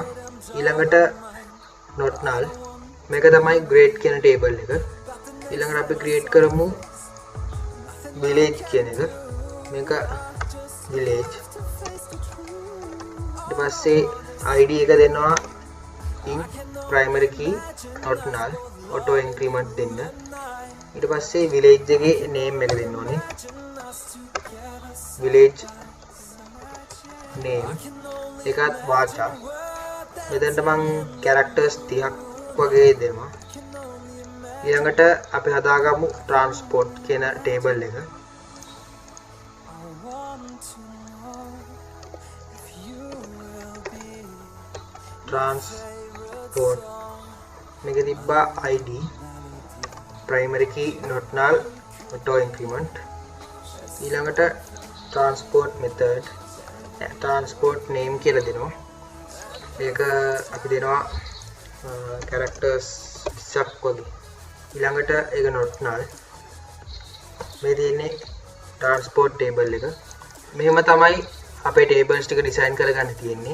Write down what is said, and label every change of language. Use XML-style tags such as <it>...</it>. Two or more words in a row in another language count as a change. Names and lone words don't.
<si>ඊළඟට</si> <en>not null</en> <si>මේක තමයි grade කියන table එක. ඊළඟට අපි create කරමු village කියන එක. මේක village. ඊට පස්සේ ID එක දෙනවා</si> <en>in primary key not null auto increment</en> <si>දෙන්න. ඊට පස්සේ village එකේ name එක දෙන්න ඕනේ.</si> <en>village name</en> <si>එකත් වාචා. මෙතනට මම characters 30ක් වගේ දෙනවා. ඊළඟට අපි හදාගමු transport කියන table එක. transport මේක තිබ්බා</si> <en>ID primary key not null auto increment.</en> <si>ඊළඟට</si> <en>transport method transport name</en> <si>කියලා දෙනවා. ඒක අපි දෙනවා characters 20ක් වගේ. ඊළඟට ඒක</si> <en>not null.</en> <si>මේ තියෙන්නේ transport table එක. මෙහෙම තමයි අපේ tables ටික design කරගන්න තියෙන්නේ.</si>